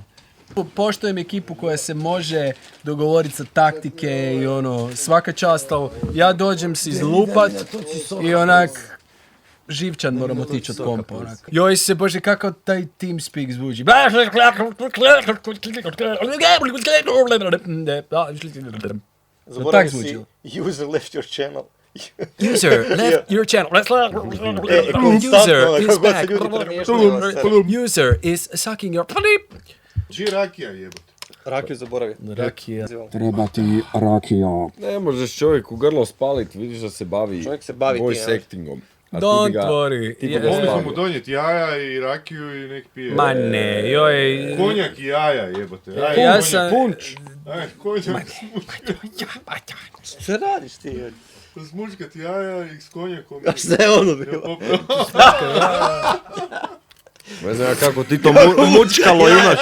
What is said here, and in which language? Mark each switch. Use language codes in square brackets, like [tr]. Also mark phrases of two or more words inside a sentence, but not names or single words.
[hr] Poštujem ekipu koja se može dogovoriti sa taktike i svaka čast, ja dođem se izlupat i onak, živčan moram otići od kompa, onak. Joj se, bože, kako taj TeamSpeak zvuči. Zaboravio si, [en] user left your channel. User left your channel. User is back. User is sucking your... [hr] Či rakija jebote. Rakiju zaboravio. Rakija. Treba ti rakija. Ne možeš čovjek u grlo spaliti, vidiš da se bavi [en] voice actingom. Don't worry. [hr] Mogli smo mu donijeti jaja i rakiju i nek pije. Ma ne, joj... Konjak i jaja jebote. Ja sam... Punč. Konjak Šta radiš ti? Smučkati jaja i s konjakom. A šta je ono bilo? Ne znam kako ti to mučkalo imaš.